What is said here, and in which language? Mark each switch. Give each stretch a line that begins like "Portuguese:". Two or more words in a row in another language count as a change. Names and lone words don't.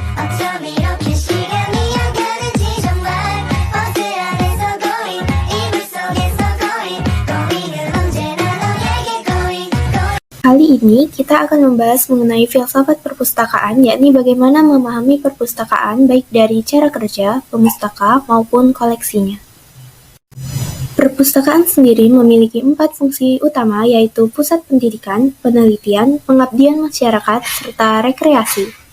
Korean: 어쩜 이렇게 시간이 안 가는지 정말 버스 안에서 going 이불 속에서 going은 언제나 너에게 going.
Indonesian: Kali ini kita akan membahas mengenai filsafat perpustakaan, yakni bagaimana memahami perpustakaan baik dari cara kerja pemustaka maupun koleksinya. Perpustakaan sendiri memiliki 4 fungsi utama, yaitu pusat pendidikan, penelitian, pengabdian masyarakat, serta rekreasi.